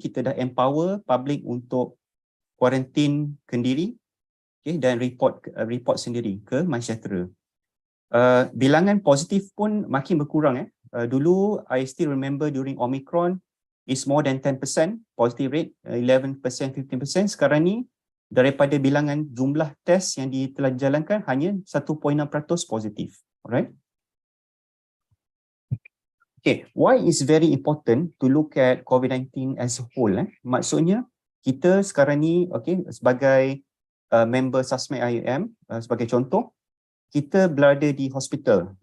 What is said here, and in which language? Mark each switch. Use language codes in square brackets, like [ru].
[ms] Kita dah [en] empower public [ms] untuk quarantine kendiri, okay, dan report sendiri ke MySejahtera. Bilangan positif pun makin berkurang. [en] Dulu, I still remember during Omicron, is more than 10% positive rate, 11%, 15%. [ms] Sekarang ni, daripada bilangan jumlah test yang telah dijalankan, hanya 1.6% positif. [en] Alright. Okay, why is very important to look at COVID-19 as a whole? [ms] Maksudnya, kita sekarang ni, okay, sebagai member Susmed IUM, sebagai contoh, kita berada di hospital.